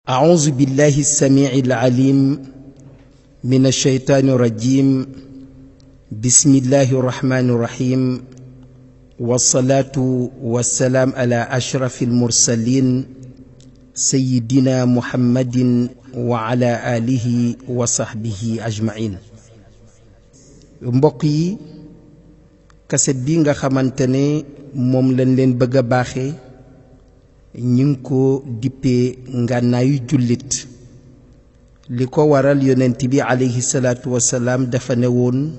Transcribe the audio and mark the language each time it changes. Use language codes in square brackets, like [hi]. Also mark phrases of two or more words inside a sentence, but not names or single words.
[ar] أعوذ بالله السميع العليم من الشيطان الرجيم بسم الله الرحمن الرحيم والصلاة والسلام على أشرف المرسلين سيدنا محمد وعلى آله وصحبه أجمعين. [wo] mbokk yi kaset bi nga xamantene moom lañ leen bëgg a baaxe ñi ngi ko dippee ngànnaayu jullit li ko waral yonent bi [ar] عليه الصلاة والسلام [wo] dafa ne woon